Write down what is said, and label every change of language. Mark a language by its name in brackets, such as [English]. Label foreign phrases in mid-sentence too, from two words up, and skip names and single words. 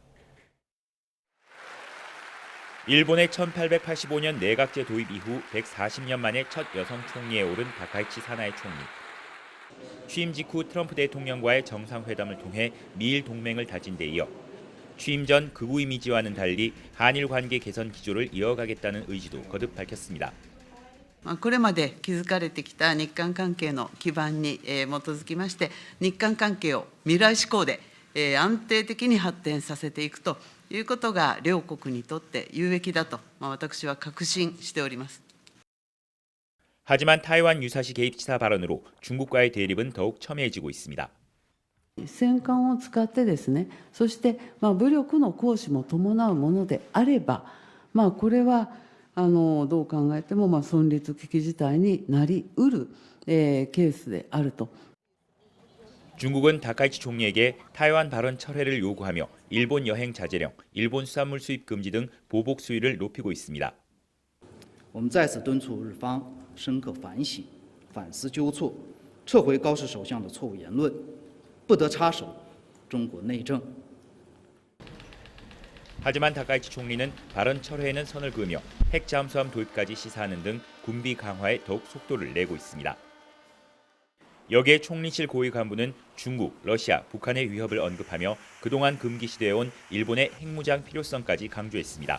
[Korean] 일본의 1885년 내각제 도입 이후 140년 만에 첫 여성 총리에 오른 다카이치 사나이 총리. 취임 직후 트럼프 대통령과의 정상회담을 통해 미일 동맹을 다진 데 이어 취임 전 극우 이미지와는 달리 한일 관계 개선 기조를 이어가겠다는 의지도 거듭 밝혔습니다. [Japanese] これまで築かれてきた日韓関係の基盤に基づきまして、日韓関係を未来志向で安定的に発展させていくということが両国にとって有益だと私は確信しております。 [Korean] 하지만 타이완 유사시 개입 시사 발언으로 중국과의 대립은 더욱 첨예해지고 있습니다. [Japanese] 戦艦を使ってですね、そして武力の行使も伴うものであれば、これはどう考えても存立危機事態になりうるケースであると。 [Korean] 중국은 다카이치 총리에게 타이완 발언 철회를 요구하며 일본 여행 자제령, 일본 수산물 수입 금지 등 보복 수위를 높이고 있습니다. [Chinese] 我们再次敦促日方深刻反省、反思纠错，撤回高市首相的错误言论，不得插手中国内政。 [Korean] 하지만 다카이치 총리는 발언 철회에는 선을 그으며 핵 잠수함 도입까지 시사하는 등 군비 강화에 더욱 속도를 내고 있습니다. 여기에 총리실 고위 간부는 중국, 러시아, 북한의 위협을 언급하며 그동안 금기시되어온 일본의 핵무장 필요성까지 강조했습니다.